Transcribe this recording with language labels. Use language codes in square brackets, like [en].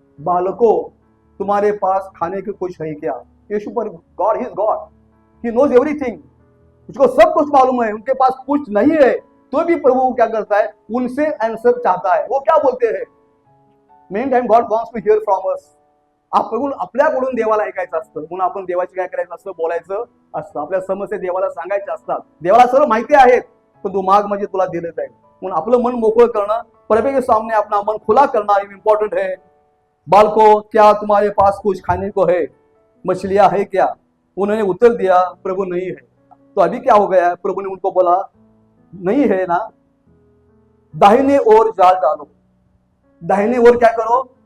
[hi] बालकों, तुम्हारे पास खाने के कुछ है क्या? यीशु पर God, [en] he is God, he knows everything, [hi] उसको सब कुछ मालूम है। उनके पास कुछ नहीं है, तो भी प्रभु क्या करता है? उनसे आंसर चाहता है। वो क्या बोलते हैं? [en] Main time God wants to hear from us. [mr] आपल्याकडून देवाला ऐकायचं असतं, म्हणून आपण देवाची काय करायचं असतं? बोलायचं असतं। आपल्या समस्या देवाला सांगायच्या असतात। देवाला सर्व माहिती आहेत, पण तू माग म्हणजे तुला दिलं जाईल। म्हणून आपलं मन मोकळं करणं, [hi] प्रभु के सामने अपना मन खुला करना इम्पोर्टेंट है। बालकों, क्या तुम्हारे पास कुछ खाने को है? मछलियां है क्या? उन्होंने उत्तर दिया, प्रभु नहीं है। तो अभी क्या हो गया? प्रभु ने उनको बोला, नहीं है ना, दाहिने ओर जाल डालो। दाहिने ओर क्या करो?